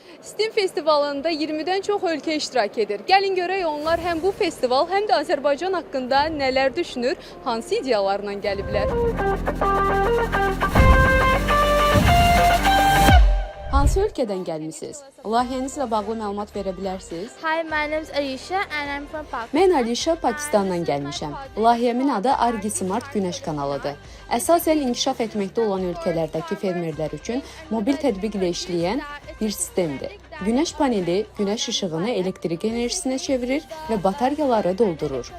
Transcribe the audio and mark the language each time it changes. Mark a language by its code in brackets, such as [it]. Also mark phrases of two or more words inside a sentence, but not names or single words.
[az] STEAM festivalında 20-dən çox ölkə iştirak edir. Gəlin görək onlar həm bu festival, həm də Azərbaycan haqqında nələr düşünür, hansı ideyalarla gəliblər. Hansı ölkədən gəlmisiniz? Layihənizlə bağlı məlumat verə bilərsiniz? [en] Hi, my name is Alisha and I'm from Pakistan. [az] Mən Alisha, Pakistandan gəlmişəm. Layihəmin adı Argi Smart Günəş kanalıdır. Əsasən inkişaf etməkdə olan ölkələrdəki fermerlər üçün mobil tətbiqlə işləyən bir sistemdir. Günəş paneli günəş işığını elektrik enerjisinə çevirir və bataryaları doldurur.